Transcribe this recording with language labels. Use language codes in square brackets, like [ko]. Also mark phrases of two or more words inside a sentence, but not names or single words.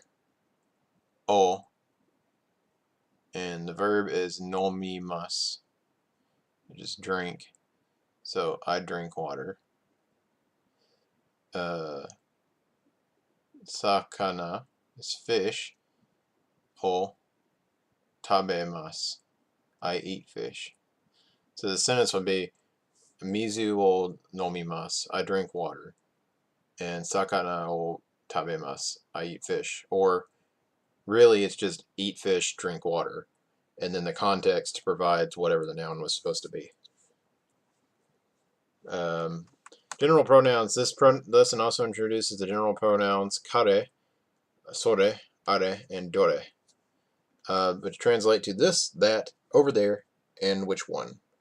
[en] O, and the verb is nomimasu, which is drink. So I drink water. Sakana is fish. [ja] を食べます, [en] I eat fish. [ja] So the sentence would be 水を飲みます, [en] I drink water, and [ja] 魚を食べます, [en] I eat fish. Or really, it's just eat fish, drink water, and then the context provides whatever the noun was supposed to be. General pronouns. This lesson also introduces the general pronouns kare, sore, are, and dore, which translate to this, that, over there, and which one.